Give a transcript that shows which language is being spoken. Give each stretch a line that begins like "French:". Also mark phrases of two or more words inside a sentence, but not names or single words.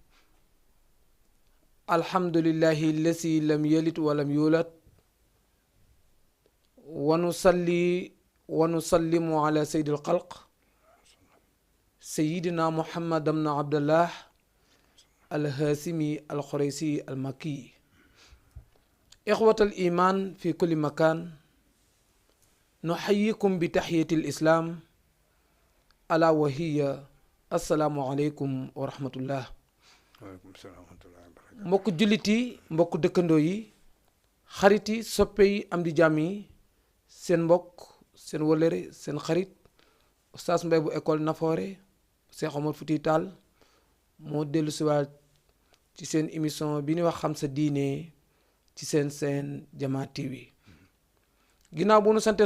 Arabic: الحمد لله الذي لم يلد ولم يولد ونصلي ونسلم على سيد الخلق سيدنا محمد بن عبد الله الهاشمي القريشي المكي إخوة الإيمان في كل مكان نحييكم بتحية الإسلام ألا وهي السلام عليكم ورحمة الله. وعليكم السلام ورحمة الله.
Wolof: mbokk jullit yi mbokk dëkkandoo yi xarit yi soppe yi am di jàmm yi seen mbokk seen wëllëre seen xarit Oustaz Mbaye bu école Nafoore Cheikh Omar Fouti Tall moo dellu siwaat ci seen émission bi ñuy wax xam sa diine ci seen Jamaa TV ginnaaw bu nu santee